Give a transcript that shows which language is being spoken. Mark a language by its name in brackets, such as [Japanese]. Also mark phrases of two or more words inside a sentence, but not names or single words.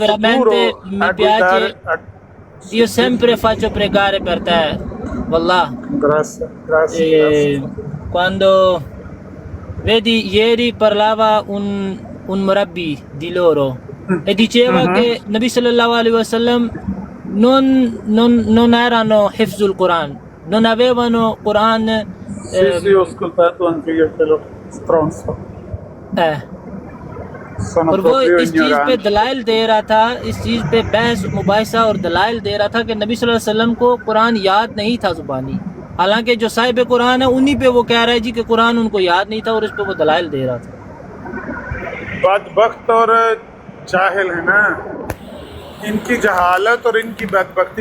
[Italian] veramente futuro mi a guidare. piace, io sempre faccio pregare per te, Wallah. Grazie, grazie, E grazie. quando vedi, ieri parlava un murabbi di loro e diceva che [Arabic] نبي صلى الله عليه وسلم [Italian] non erano [Arabic] حفظ القرآن, [Italian] non avevano Quran. Sì, sì, ho ascoltato anche io quello stronzo. Sono [Urdu] اور وہ [Italian] proprio [Urdu] اس چیز پہ [Italian] ignoranti. [Urdu] دلائل دے رہا تھا، اس چیز پہ بحث مباحثہ اور دلائل دے رہا تھا کہ نبی [Arabic] صلی اللہ علیہ وسلم [Urdu] کو قرآن یاد نہیں تھا زبانی، حالانکہ جو صاحب قرآن ہے انہی پہ وہ کہہ رہا ہے جی کہ قرآن ان کو یاد نہیں تھا اور اس پہ وہ دلائل دے رہا تھا۔ بدبخت اور جاہل ہے نا، ان کی جہالت اور ان کی بدبختی۔